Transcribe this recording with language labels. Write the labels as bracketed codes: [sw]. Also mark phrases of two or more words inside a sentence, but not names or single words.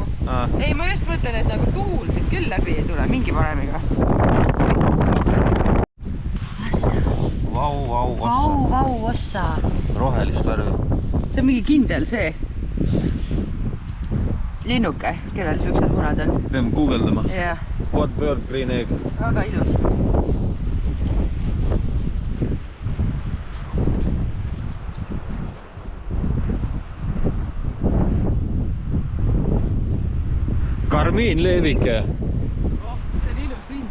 [et] Ei, ma just mõtlen, et nagu tuul siit küll läbi ei tule, mingi valemiga. Vau, ossa. Rohelist värvi. See on mingi kindel see. Linnuke, kellel siuksed munad on. Peame guugeldama. Jah. [en] What bird green egg? [et] Väga ilus. Karmiin leevike. Oh, see on ilus lind.